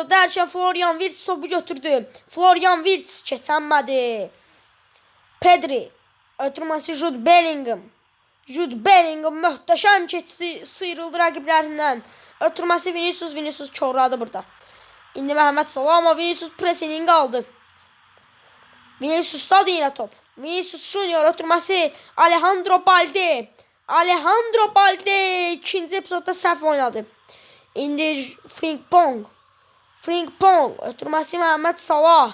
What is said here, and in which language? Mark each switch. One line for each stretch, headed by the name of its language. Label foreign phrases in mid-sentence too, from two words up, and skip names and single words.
Azerbaijani: Dərkən Florian Wirtz topu götürdü. Florian Wirtz keçənmədi. Pedri. Ötürməsi Jude Bellingham. Jude Bellingham möhtəşəm keçdi. Sıyrıldı rəqiblərindən. Ötürməsi Vinicius korladı burada. İndi Məhəmməd Salah ama Vinicius pressing aldı.
Turkish: Vinicius'ta yine top.
Azerbaijani: Vinicius Junior ötürməsi Alejandro Balde. Alejandro Balde ikinci epizodda səhv oynadı. İndi Frimpong ötürməsi Məhəmməd Salah.